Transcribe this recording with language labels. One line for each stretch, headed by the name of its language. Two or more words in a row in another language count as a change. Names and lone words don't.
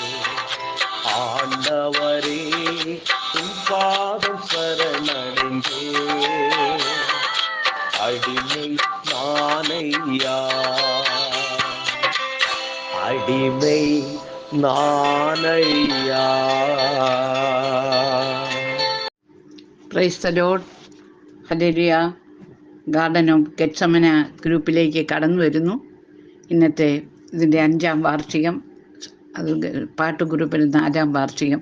Tamil: ஆண்டவரே, உன் பாதம் சரணடைந்தேன். அடிமை நானையா, அடிமை நானையா.
English: Praise the Lord.
Malayalam: ഹല്ലേലൂയ. ഗാർഡൻ ഓഫ് ഗെത്സമന ഗ്രൂപ്പിലേക്ക് കടന്നു വരുന്നു. ഇന്നത്തെ ഇതിൻ്റെ 5ാം വാർഷികം, അത് പാട്ട് ഗ്രൂപ്പിൻ്റെ 4ാം വാർഷികം.